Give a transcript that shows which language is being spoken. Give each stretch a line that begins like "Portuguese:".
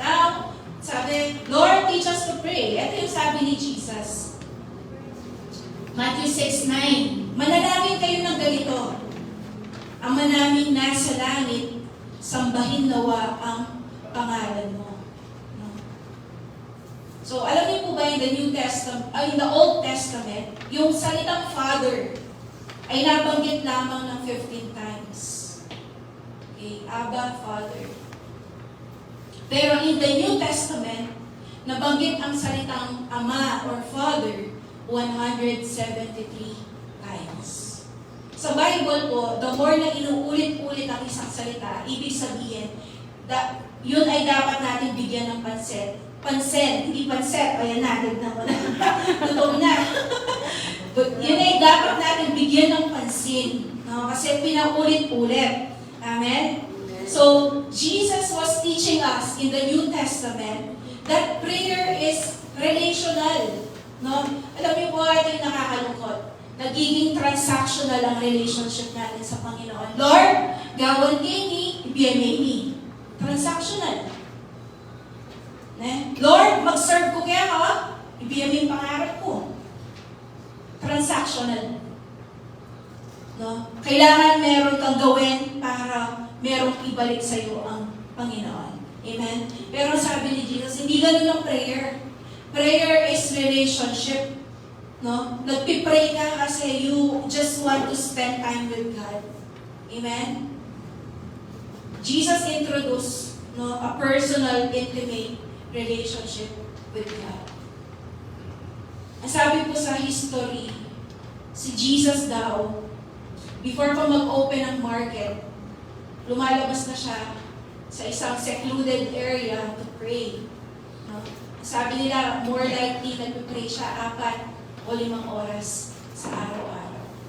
English: Now, sabi, Lord, teach us to pray.
Filipino: Ito yung sabi ni Jesus. Matthew 6:9. Manalangin kayo ng ganito. Ama naming nasa langit, sambahin nawa ang pangalan mo. No?
English: So, alam niyo po ba in the New Testament, in the Old Testament, yung salitang Father ay nabanggit lamang ng 15 times. Okay, Abba, Father. Pero in the New Testament, nabanggit ang salitang Ama or Father 173 times.
Filipino: Sa Bible po, the more na inuulit-ulit ang isang salita, ibig sabihin, yun ay dapat natin bigyan ng pansin. Pansin, hindi panset. Ayan natin na wala. Totoo na. But yun ay dapat natin bigyan ng pansin. No? Kasi pinaulit-ulit. Amen?
English: So, Jesus was teaching us in the New Testament that prayer is relational.
Filipino: No? Alam niyo po, ito yung nakakalungkot. Nagiging transactional ang relationship natin sa Panginoon.
Cebuano: Lord, gawan kini, ibiyamay ni. Transactional. Ne? Lord, mag-serve ko kaya ka, ibiyamay yung pangarap ko.
English: Transactional. No?
Filipino: Kailangan meron kang gawin para merong ibalik sa iyo ang Panginoon. Amen? Pero sabi ni Jesus, hindi ganun ang prayer.
English: Prayer is relationship. No? Nagpipray ka kasi you just want to spend time with God. Amen? Jesus introduced a personal, intimate relationship with God.
Filipino: Ang sabi po sa history, si Jesus daw, before pa mag-open ang market, lumalabas na siya sa isang secluded area to pray. No? Sabi nila, more likely nagpipray siya 4 o 5 oras sa araw-araw.